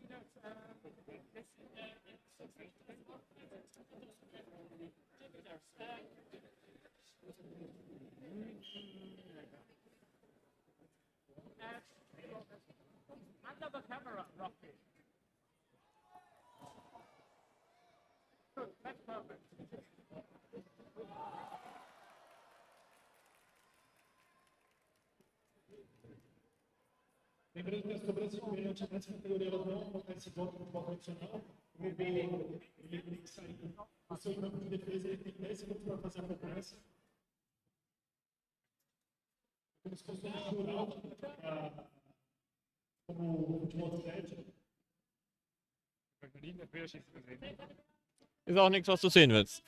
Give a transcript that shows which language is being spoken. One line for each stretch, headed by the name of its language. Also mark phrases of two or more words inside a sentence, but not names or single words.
English: Under the camera, roughly. Good, that's perfect.
Portuguese: Lembrando que as cobranças de pênalti nessa categoria elas não acontecem igual no futebol tradicional. O robô ele tem que sair do seu campo de defesa, ele tem 10 segundos para fazer a cobrança. Como se fosse uma natural, como o futebol de Fred.
German: Ist auch nichts, was du sehen willst.